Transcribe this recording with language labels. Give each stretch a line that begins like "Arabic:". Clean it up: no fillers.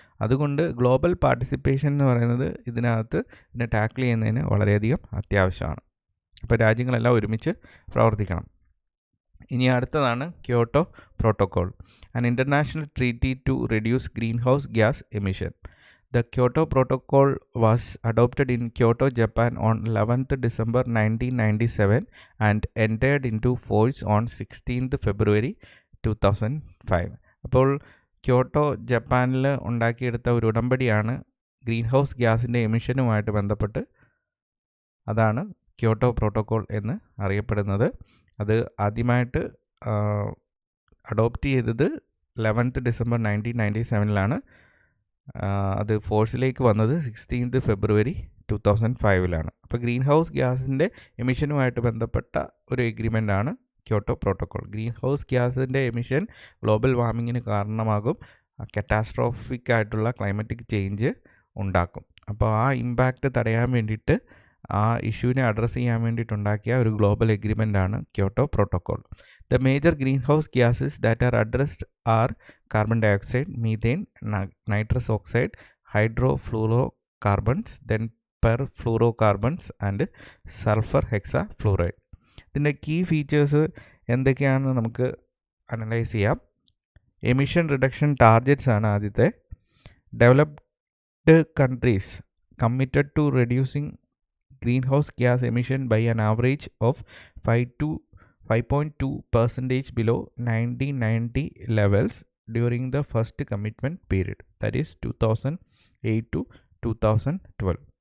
Malayalam: അതുകൊണ്ട് global participation എന്ന് പറയുന്നത് ഇതിനെ ടാക്കിൾ ചെയ്യുന്നതിന് വളരെയധികം അത്യാവശ്യമാണ്. അപ്പോൾ രാജ്യങ്ങളെല്ലാം ഒരുമിച്ച് പ്രവർത്തിക്കണം. ഇനി അടുത്തതാണ് Kyoto protocol,
English: An international treaty to reduce greenhouse gas emission. The Kyoto Protocol was adopted in Kyoto, Japan on 11th December 1997 and entered into force on 16th February 2005.
Malayalam: അപ്പോൾ ക്യോട്ടോ ജപ്പാനിൽ ഉണ്ടാക്കിയെടുത്ത ഒരു ഉടമ്പടിയാണ് ഗ്രീൻ ഹൗസ് ഗ്യാസിൻ്റെ എമിഷനുമായിട്ട് ബന്ധപ്പെട്ട്. അതാണ് Kyoto protocol എന്ന് അറിയപ്പെടുന്നത്. അത് ആദ്യമായിട്ട് അഡോപ്റ്റ് ചെയ്തത് 11th December 1997 അത് ഫോഴ്സിലേക്ക് വന്നത് 16th February 2005 അപ്പോൾ ഗ്രീൻ ഹൗസ് ഗ്യാസിൻ്റെ എമിഷനുമായിട്ട് ബന്ധപ്പെട്ട ഒരു എഗ്രിമെൻ്റാണ് ക്യോട്ടോ പ്രോട്ടോക്കോൾ. ഗ്രീൻ ഹൗസ് ഗ്യാസിൻ്റെ എമിഷൻ ഗ്ലോബൽ വാർമിങ്ങിന് കാരണമാകും, കറ്റാസ്ട്രോഫിക് ആയിട്ടുള്ള ക്ലൈമറ്റിക് ചേഞ്ച് ഉണ്ടാക്കും. അപ്പോൾ ആ ഇമ്പാക്റ്റ് തടയാൻ വേണ്ടിയിട്ട്, ആ ഇഷ്യൂവിനെ അഡ്രസ്സ് ചെയ്യാൻ വേണ്ടിയിട്ടുണ്ടാക്കിയ ഒരു global എഗ്രിമെൻ്റാണ് Kyoto protocol.
English: The major greenhouse gases that are addressed are carbon dioxide, methane, nitrous oxide, hydrofluorocarbons, then perfluorocarbons and sulfur hexafluoride.
Malayalam: ഇതിൻ്റെ കീ ഫീച്ചേഴ്സ് എന്തൊക്കെയാണെന്ന് നമുക്ക് അനലൈസ് ചെയ്യാം.
English: Emission reduction targets ആണ് ആദ്യത്തെ. Developed countries committed to reducing greenhouse gas emission by an average of 5.2% below 1990 levels during the first commitment period, that is 2008 to 2012.